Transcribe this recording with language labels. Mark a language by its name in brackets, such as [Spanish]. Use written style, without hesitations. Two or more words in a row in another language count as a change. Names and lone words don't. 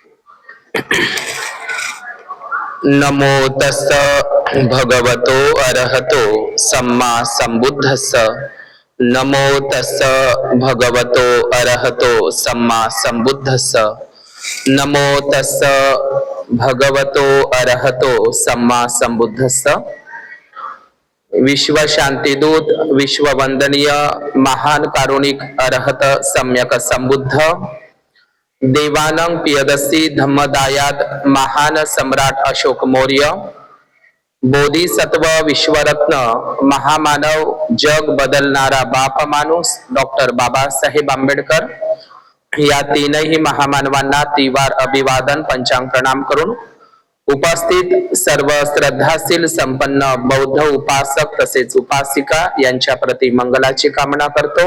[Pali] नमो तस्स भगवतो अरहतो सम्मा संबुद्धस्स। नमो तस्स भगवतो अरहतो सम्मा संबुद्धस्स। नमो तस्स भगवतो अरहतो सम्मा संबुद्धस्स। [Marathi] विश्व शांतिदूत, विश्व वंदनीय महान कारुणिक अरहत सम्यक संबुद्ध, देवानंग पियदसी धम्मदायात महान सम्राट अशोक मौर्य, बोधिसत्व विश्वरत्न महामानव जग बदलणारा बाप माणूस डॉक्टर बाबासाहेब आंबेडकर या तीनही महामानवांना तिवार अभिवादन पंचांग प्रणाम करून उपस्थित सर्व श्रद्धाशील संपन्न बौद्ध उपासक तसेच उपासिका यांच्या प्रति मंगलाची कामना करतो।